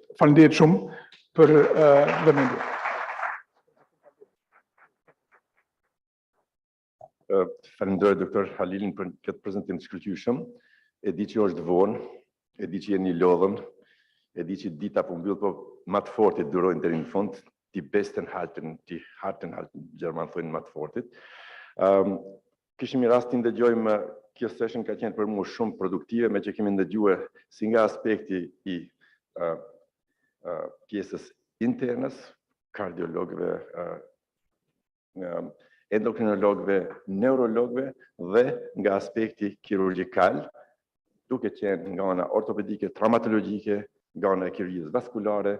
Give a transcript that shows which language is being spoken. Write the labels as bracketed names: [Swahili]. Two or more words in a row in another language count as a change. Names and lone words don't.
[Albanian] Faleminderit shumë për vëmendje. Falenderoj doktor Halilin për këtë prezantim të shkëlqyeshëm. E di që është vonë, e di që jeni lodhën, e di që dita po mbyll, po më të fortit durojnë deri në fund. [German] Die besten halten, die harten halten, [Albanian] Gjerman thonë më të fortit. Kishim rastin dëgjojmë kjo session ka qenë për mua shumë produktive, me që kemi ndëgjuar si nga aspekti i pjesës internës, kardiologëve, endokrinologëve, neurologëve dhe nga aspekti kirurgjikal, duke qenë nga ana ortopedike, traumatologjike, nga ana e kirurgjisë vaskulare.